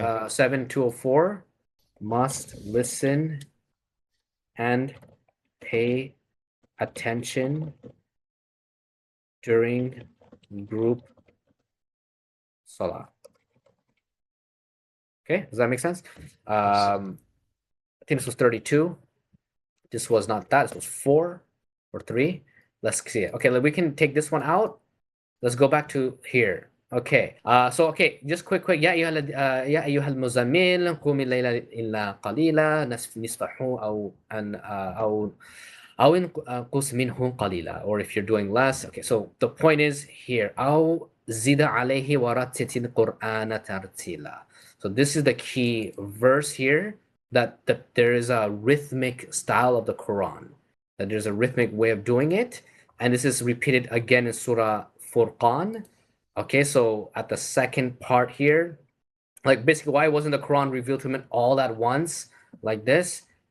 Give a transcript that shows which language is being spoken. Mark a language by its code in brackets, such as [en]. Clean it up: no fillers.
[en] 7204 must listen and pay attention during group salah. Okay, does that make sense? I think this was 32. This was not that. This was 4 or 3. Let's see it. Okay, we can take this one out. Let's go back to here. Okay. So okay, just quick. [ar] يا أيها المزمل قم الليل إلا قليلا نصفه أو انقص منه قليلا. [en] Or if you're doing less. Okay. So the point is here. [ar] أو زد عليه ورتل القرآن ترتيلا. [en] So this is the key verse here. That there is a rhythmic style of the Quran, that there's a rhythmic way of doing it, and this is repeated again in Surah Furqan. Okay, so at the second part here, like basically why wasn't the Quran revealed to him all at once like this?